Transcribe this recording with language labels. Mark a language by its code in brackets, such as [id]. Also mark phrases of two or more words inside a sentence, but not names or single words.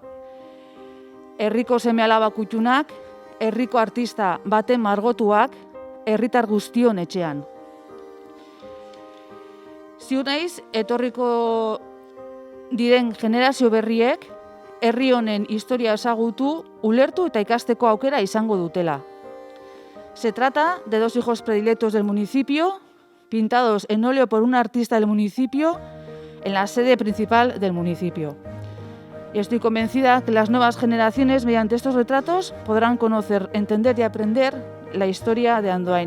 [eu] Herriko seme-alaba kuttunak, herriko artista baten margotuak, herritar guztion etxean. Ziur naiz, etorriko diren generazio berriek, herri honen historia ezagutu, ulertu eta ikasteko aukera izango dutela. [es] Se trata de dos hijos predilectos del municipio, pintados en óleo por un artista del municipio, en la sede principal del municipio. Y estoy convencida que las nuevas generaciones, mediante estos retratos, podrán conocer, entender y aprender la historia de Andoain.